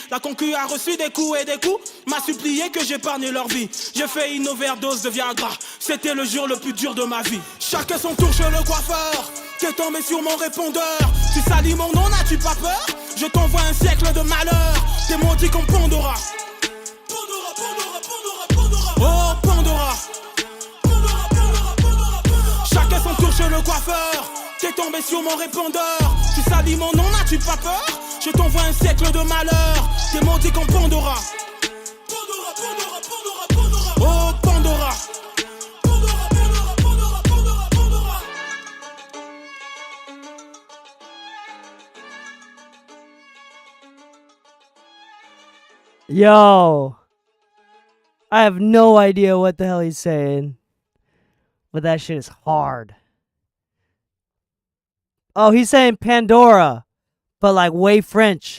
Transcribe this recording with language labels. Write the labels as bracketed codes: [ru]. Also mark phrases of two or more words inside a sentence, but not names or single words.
[fr] La concu a reçu des coups et des coups. M'a supplié que j'épargne leur vie. J'ai fait une overdose de Viagra. C'était le jour le plus dur de ma vie. Chacun son tour chez le coiffeur. T'es tombé sur mon répondeur. Tu salis mon nom, n'as-tu pas peur? Je t'envoie un siècle de malheur. T'es maudit comme Pandora. Pandora, Pandora, Pandora, Pandora. Oh Pandora. Pandora, Pandora, Pandora, Pandora. Chacun son tour chez le coiffeur. T'es tombé sur mon répondeur. Tu salis mon nom, n'as-tu pas peur? Je t'envoie un siècle de malheur. T'es maudit comme Pandora. Pandora, Pandora, Pandora, Pandora. Oh Pandora. Pandora, Pandora, Pandora, Pandora, Pandora. [en] Yo, I have no idea what the hell he's saying, but that shit is hard. Oh, he's saying Pandora, but like way French.